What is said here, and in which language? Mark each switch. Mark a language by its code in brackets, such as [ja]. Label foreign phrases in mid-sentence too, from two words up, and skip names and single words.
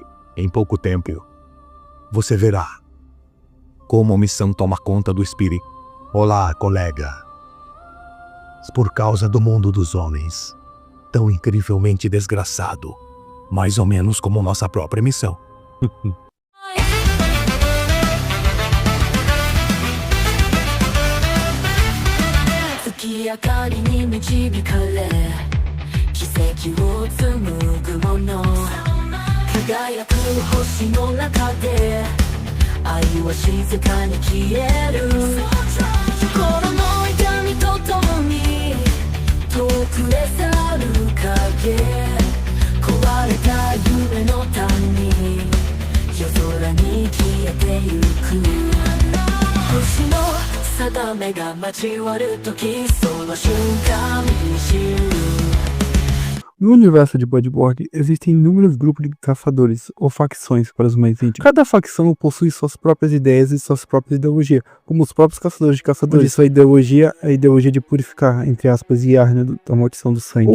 [pt] Em pouco tempo, você verá como a missão toma conta do espírito. Olá, colega. Por causa do mundo dos homens, tão incrivelmente desgraçado, mais ou menos como nossa própria missão. [ja] 月明かりに導かれ奇跡を紡ぐもの輝く星の中で愛は静かに消える心の痛みとともに遠くへ去る影壊れた夢の谷夜空に消えてゆく星の定めが交わるときその瞬間に知る [pt] No universo de Bloodborne, existem inúmeros grupos de caçadores, ou facções para os mais íntimos. Cada facção possui suas próprias ideias e suas próprias ideologias, como os próprios caçadores de caçadores. Sua ideologia é a ideologia de purificar, entre aspas, Yarna da maldição do sangue.